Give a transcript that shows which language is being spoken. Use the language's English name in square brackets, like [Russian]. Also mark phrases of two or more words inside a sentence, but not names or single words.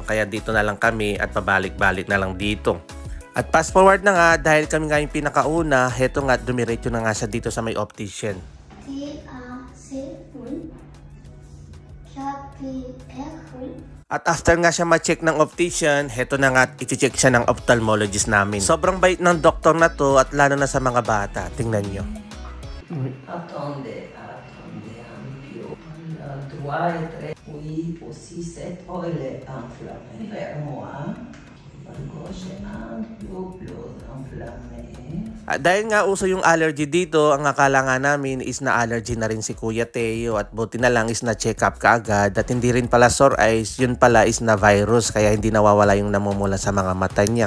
[Filipino] Kaya dito na lang kami at pabalik-balik na lang dito. At [English] fast forward [Filipino] na nga dahil kami nga yung pinakauna, heto nga dumiretso na nga siya dito sa may optician. At after nga siya ma-check ng optician, heto na nga i-check siya ng ophthalmologist namin. Sobrang bait ng doktor na to at lalo na sa mga bata. Tingnan nyo. [French] Attendez un peu. Droit et très. Oui, aussi cette oreille est enflammée. Vers moi. [Filipino] Dahil nga uso yung allergy dito, ang akala nga namin is na allergy na rin si Kuya Teo at buti na lang is na [English] check up [Filipino] kaagad at hindi rin pala [English] sore eyes, [Filipino] yun pala is na virus kaya hindi nawawala yung namumula sa mga mata niya.